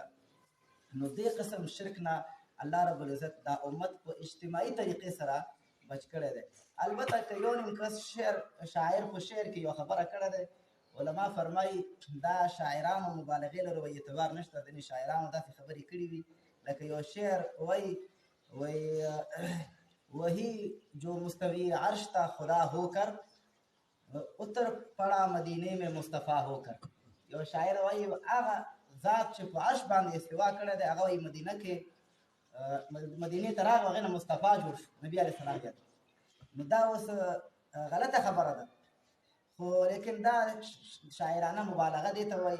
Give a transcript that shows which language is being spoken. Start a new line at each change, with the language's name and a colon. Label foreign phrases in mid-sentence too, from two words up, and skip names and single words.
Pashto: نو دې قسم شرک نه
Arabic: الله رب العزت
Pashto: دا امت په اجتماعي طریقې سره بچ کړی دی. البته که یو نیم کس شاعر په شعر کې یو خبره کړې ده علما فرمایي دا شاعرانو مبالغې لري وایي اعتبار نشته ځینې شاعرانو داسې خبرې کړي وي لکه یو شعر وایي
Urdu: وہی جو مستوی عرش تا خدا ہو کر اتر پڑا مدینے میں مصطفیٰ ہو کر.
Pashto: یو شاعر وایي هغه ذات چې په عرش باندې استوا کړی دی هغه وایي مدینه کې مدینې ته راغی هغې نه مصطفی جوړ شو نبي
Arabic: علیه السلام
Pashto: یاد. نو دا اوس غلطه خبره ده خو لیکن دا شاعرانه مبالغه دې ته وایي.